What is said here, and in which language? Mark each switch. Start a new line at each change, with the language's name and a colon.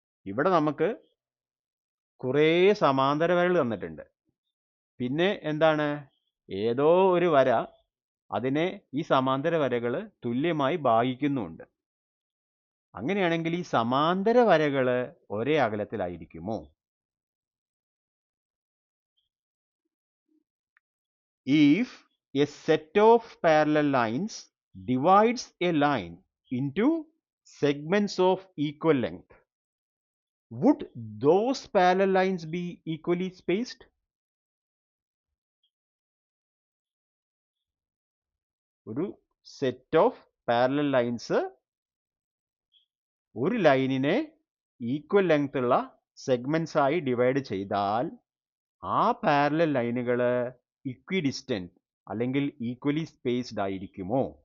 Malayalam: ഇവിടെ നമുക്ക് കുറേ സമാന്തര വരകൾ തന്നിട്ടുണ്ട്. പിന്നെ എന്താണ്, ഏതോ ഒരു വര അതിനെ ഈ സമാന്തര വരകൾ തുല്യമായി ഭാഗിക്കുന്നുണ്ട്. അങ്ങനെയാണെങ്കിൽ ഈ സമാന്തര വരകൾ ഒരേ അകലത്തിലായിരിക്കുമോ?
English: If a set of parallel lines divides a line into segments of equal length, would those parallel lines be equally spaced? ഒരു set of parallel lines ഒരു ലൈനിനെ equal length ഉള്ള segments ആയി divide ചെയ്താൽ ആ parallel ലൈനുകൾ equidistant അല്ലെങ്കിൽ equally spaced ആയിരിക്കുമോ?